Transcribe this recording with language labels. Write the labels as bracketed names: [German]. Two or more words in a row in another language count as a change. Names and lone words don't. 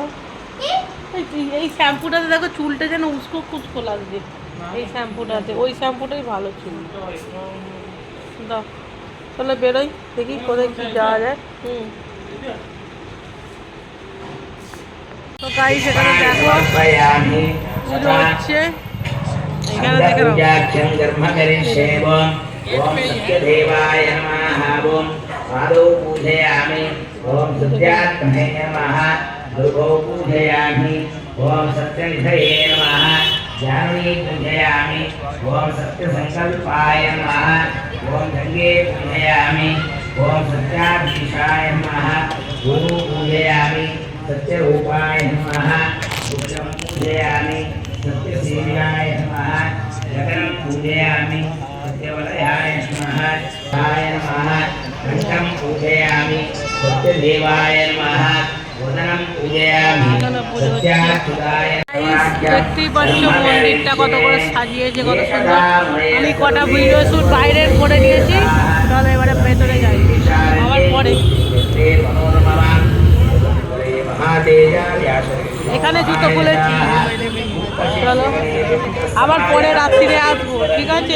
[Bangla] এই শ্যাম্পুটাতে দেখো চুলটা যেন উস্কো খুস্কো লাগছে, এই শ্যাম্পুটাতে। ওই শ্যাম্পুটাই ভালো ছিল। দাও চলো বেরোই, দেখি কোথায় কি যাওয়া যায়। তো গাইস এখানে দেখো পুজো হচ্ছে, এখানে দেখে [Sanskrit] पूजयामि ओम सत्यनिधये नमः जानवी पूजयामि ओम सत्यसंकल्पाय नमः ओम गंगे पूजयामि ओम सत्याधीशाय नमः गुरु पूजयामि सत्यरूपाय नमः रुद्रं पूजयामि सत्यसेव्याय नमः जगन् पूजयामि सत्यवलयाय नमः हाय नमः घण्टं पूजयामि सत्यदेवाय नमः [Bangla] দেখতেই পাচ্ছ মন্দিরটা কত করে সাজিয়েছে, কত সুন্দর। আমি কটা [English] video shoot [Bangla] বাইরের করে নিয়েছি, তাহলে এবারে ভেতরে যাই আবার পরে। এখানে জুতো খুলেছি, চলো আবার পরে রাত্রিরে আসবো, ঠিক আছে?